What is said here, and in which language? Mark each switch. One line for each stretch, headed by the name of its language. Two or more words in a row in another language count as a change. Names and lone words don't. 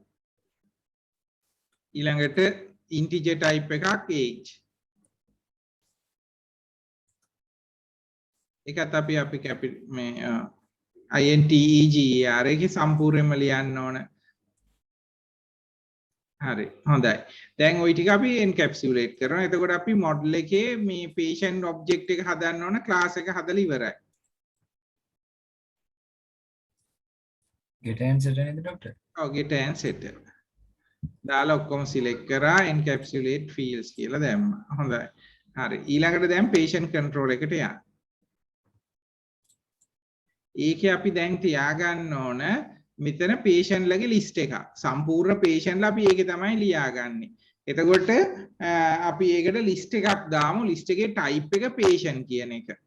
Sinhala: ඊළඟට
English: integer type
Sinhala: එකක් age ඒකත් අපි මේ integer එකේ සම්පූර්ණයෙන්ම ලියන්න ඕන හරි හොඳයි දැන් ওই ටික අපි encapsulate කරනවා එතකොට අපි model එකේ මේ
English: patient object
Sinhala: එක හදන්න ඕන class එක හදලා ඉවරයි
English: get and set
Sinhala: නේද ડોක්ටර් ඔව්
English: get and set
Sinhala: දාලා ඔක්කොම select කරා
English: encapsulate fields
Sinhala: කියලා දැම්මා හොඳයි හරි ඊළඟට දැන්
English: patient control
Sinhala: එකට යන්න ඒකේ අපි දැන් තියාගන්න ඕන මෙතන patient ලගේ list එකක් සම්පූර්ණ patient ලා අපි ඒකේ තමයි ලියාගන්නේ එතකොට අපි ඒකට list එකක් දාමු list එකේ type එක patient කියන එක